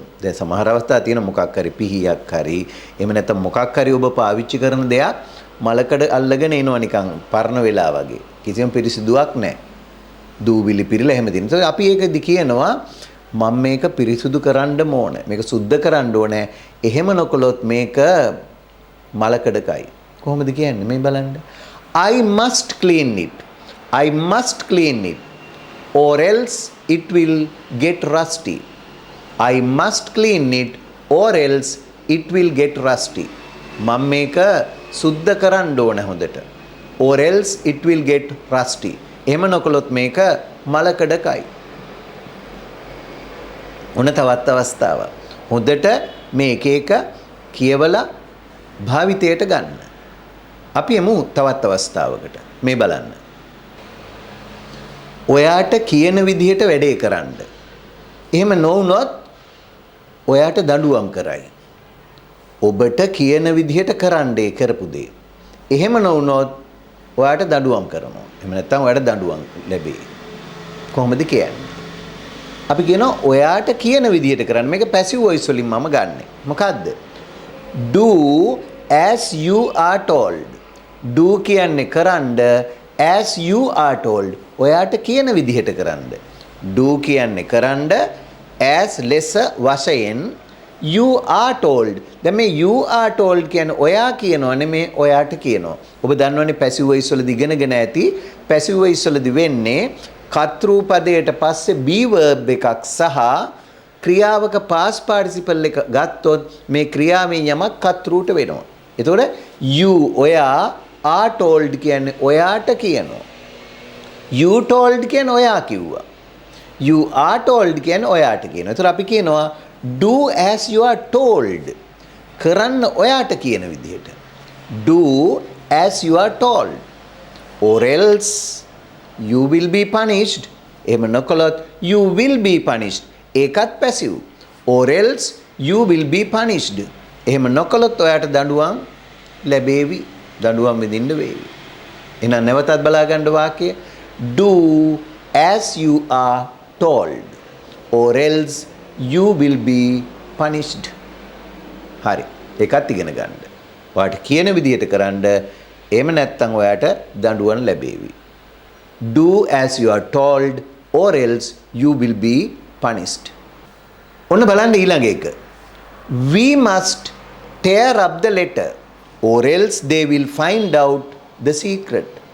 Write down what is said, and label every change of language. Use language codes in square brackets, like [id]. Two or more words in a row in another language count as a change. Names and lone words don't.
[si] දැන් සමහර අවස්ථා තියෙන මොකක් හරි පිහියක් හරි එහෙම නැත්නම් මොකක් හරි ඔබ පාවිච්චි කරන දෙයක් මලකඩ අල්ලගෙන එනවා නිකන් පරණ වෙලා වගේ. කිසිම පිරිසිදුවක් නැහැ. දූවිලි පිරিলা එහෙම දින. ඒත් අපි ඒකදි කියනවා මම මේක පිරිසුදු කරන්න ඕනේ. මේක සුද්ධ කරන්න ඕනේ. එහෙම නොකළොත් මේක මලකඩකයි. කොහොමද කියන්නේ? මේ බලන්න. [en] I must clean it. I must clean it. Or else it will get rusty. I must clean it or else it will get rusty. [si] මම මේක සුද්ධ කරන්න ඕනේ හොඳට. [en] Or else it will get rusty. [si] එහෙම නොකළොත් මේක මලකඩකයි. ඔන්න තවත් අවස්ථාවක්. හොඳට මේ එක එක කියවලා භාවිතයට ගන්න. අපි එමු තවත් අවස්ථාවකට. මේ බලන්න. ඔයාට කියන විදිහට වැඩේ කරන්න. එහෙම නොවුනොත් ඔයාට දඬුවම් කරයි. ඔබට කියන විදිහට කරන්න ඒ කරපු දේ. එහෙම නොවුනොත් ඔයාට දඬුවම් කරනවා. එහෙම නැත්නම් ඔයාට දඬුවම් ලැබෙයි. කොහොමද කියන්නේ? අපි කියනවා ඔයාට කියන විදිහට කරන්න. මේක [en] passive voice [si] වලින් මම ගන්නෙ. මොකද්ද? [en] Do as you are told. Do [si] කියන්නේ කරන්න [en] as you are told. [si] ඔයාට කියන විදිහට කරන්න. Do කියන්නේ කරන්න as ලෙස වශයෙන් [en] you are told. [si] දැන් මේ [en] you are told [si] කියන්නේ ඔයා කියනවා නෙමේ ඔයාට කියනවා. ඔබ දන්නවනේ [en] passive voice [si] වලදී ඉගෙනගෙන ඇති [en] passive voice [si] වලදී වෙන්නේ කර්තෘ පදයට පස්සේ [en] be verb [si] එකක් සහ ක්‍රියාවක [en] past participle [si] එක ගත්තොත් මේ ක්‍රියාවෙන් යමක් කර්තෘට වෙනවා. එතකොට you ඔයා [en] are told [si] කියන්නේ ඔයාට කියනවා. [en] You told [si] කියන්නේ ඔයා කිව්වා. [en] You are told [si] කියන්නේ ඔයාට කියනවා. ඒතර අපි කියනවා [en] do as you are told. [si] කරන්න ඔයාට කියන විදිහට. [en] Do as you are told. Or else you will be punished. [si] එහෙම නොකළොත් [en] you will be punished. [si] ඒකත් පැසිව්. [en] Or else you will be punished. [si] එහෙම නොකළොත් ඔයාට දඬුවම් ලැබේවි. දඬුවම් විඳින්න වේවි. එහෙනම් නැවතත් බලා ගන්න වාක්‍යය. [en] Do as you are told. Or else you will be punished. [si] හරි. ඒකත් ඉගෙන ගන්න. ඔයාට කියන විදිහට කරන්න. එහෙම නැත්නම් ඔයාට දඬුවම් ලැබේවි. [en] Do as you are told or else you will be punished. [si] ඔන්න බලන්න ඊළඟ එක. [en] We must tear up the letter or else they will find out the secret.